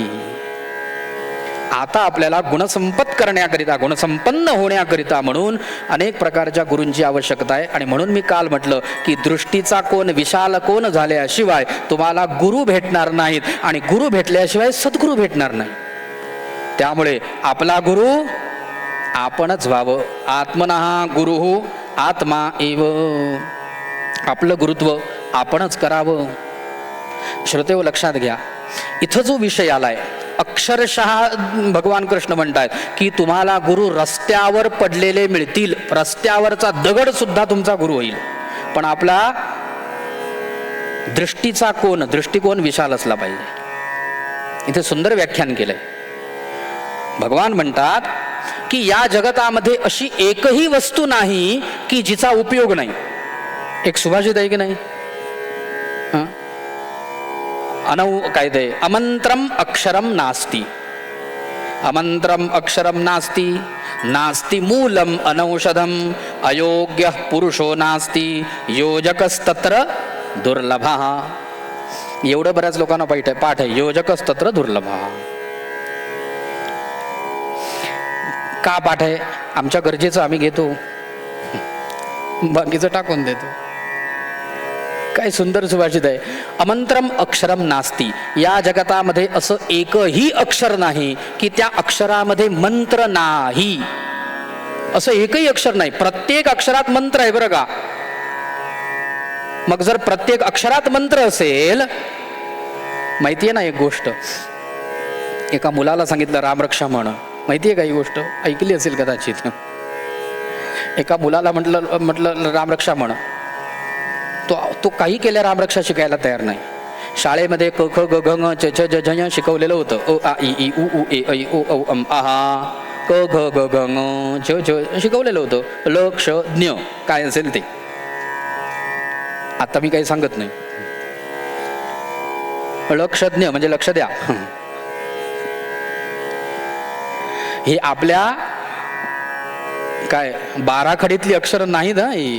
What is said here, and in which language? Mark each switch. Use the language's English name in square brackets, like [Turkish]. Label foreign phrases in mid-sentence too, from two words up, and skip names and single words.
[Marathi] आता आपल्याला गुणसंपत करण्याकरिता, गुणसंपन्न होण्याकरिता म्हणून अनेक प्रकारच्या गुरूंची आवश्यकता आहे. आणि म्हणून मी काल म्हटलं की दृष्टीचा कोन विशाल कोन झाल्याशिवाय तुम्हाला गुरु भेटणार नाहीत आणि गुरु भेटल्याशिवाय सद्गुरू भेटणार नाही. त्यामुळे आपला गुरु आपणच व्हावं. [Sanskrit] आत्मनः गुरुः आत्मा एव, [Marathi] आपलं गुरुत्व आपणच करावं. श्रोतेहो लक्षात घ्या, इथं जो विषय आलाय अक्षरशः भगवान कृष्ण म्हणतात की तुम्हाला गुरु रस्त्यावर पडलेले मिळतील, रस्त्यावरचा दगड सुद्धा तुमचा गुरु होईल. पण आपला दृष्टिकोन विशाल असला पाहिजे. इथे सुंदर व्याख्यान केलंय. भगवान म्हणतात की या जगतामध्ये अशी एकही वस्तू नाही की जिचा उपयोग नाही. एक सुभाषित आहे की नाही? काय ते? [Sanskrit] अमंत्रम अक्षरम नास्ति, अमंत्रम अक्षरम नास्ति, नास्ति मूलम अनौषधम, अयोग्य पुरुषो नास्ति, योजकस्तत्र दुर्लभः. [Marathi] एवढं बऱ्याच लोकांना पाठ आहे. [Sanskrit] योजकस्तत्र दुर्लभः. [Marathi] का पाठ आहे? आमच्या गरजेचं आम्ही घेतो, बाकीचं टाकून देतो. काय सुंदर सुभाषित आहे. [Sanskrit] अमंत्रम अक्षरम नास्ति, [Marathi] या जगतामध्ये असं एकही अक्षर नाही की त्या अक्षरामध्ये मंत्र नाही. असं एकही अक्षर नाही. प्रत्येक अक्षरात मंत्र आहे बरं का. मग जर प्रत्येक अक्षरात मंत्र असेल, माहितीये ना एक गोष्ट, एका मुलाला सांगितलं रामरक्षा म्हण. माहितीये का ही गोष्ट? ऐकली असेल कदाचित. एका मुलाला म्हटलं रामरक्षा म्हण. तो काही केल्या रामरक्षा शिकायला तयार नाही. शाळेमध्ये क ख ग घ ङ च छ ज झ ञ शिकवलेलं होतं. ओ आ इ ई उ ऊ ए ऐ ओ औ अम आहा क घ ग घ ङ छ छ शिकवलेलं होतं. ल क्ष ज्ञ काय असेल ते आता मी काही सांगत नाही. लक्षज्ञ म्हणजे लक्ष द्या. हे आपल्या काय बाराखडीतली अक्षर नाही ना ही.